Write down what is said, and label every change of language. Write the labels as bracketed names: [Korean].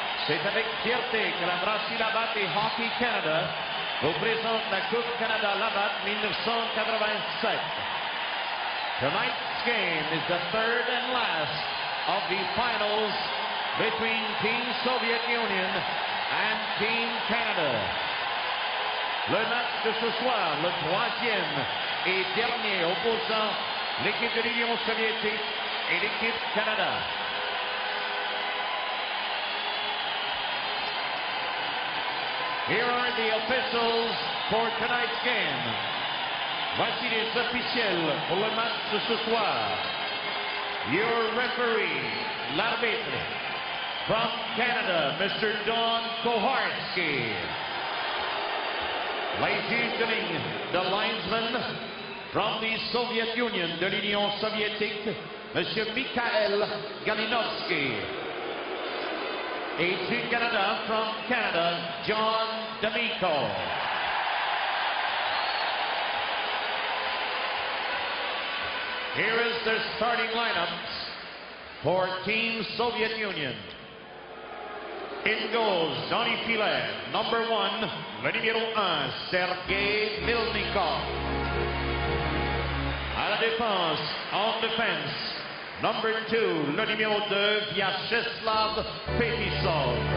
[French] C'est avec fierté que la brasserie Labatt et Hockey Canada vous présente la Coupe Canada Labatt 1987. [English] Tonight's game is the third and last of the finals between Team Soviet Union and Team Canada. [French] Le match de ce soir, le troisième et dernier opposant l'équipe de l'Union soviétique et l'équipe Canada. [English] Here are the officials for tonight's game. [French] Voici les officiels pour le match de ce soir. [English] Your referee, l'arbitre, from Canada, Mr. Don Koharski. Ladies and gentlemen, the linesman from the Soviet Union, [French] de l'Union soviétique, [English] Monsieur Mikhail Galinovsky. [French] Et du Canada, [English] from Canada, [French] John D'Amico. [English] Here is their starting lineups for Team Soviet Union. In goals, Donny Filet. Number 1, [French] le numéro 1, [English] Sergei Milnikov. [French] À la défense, en défense, [English] number 2, [French] le numéro 2, Vyacheslav Fetisov.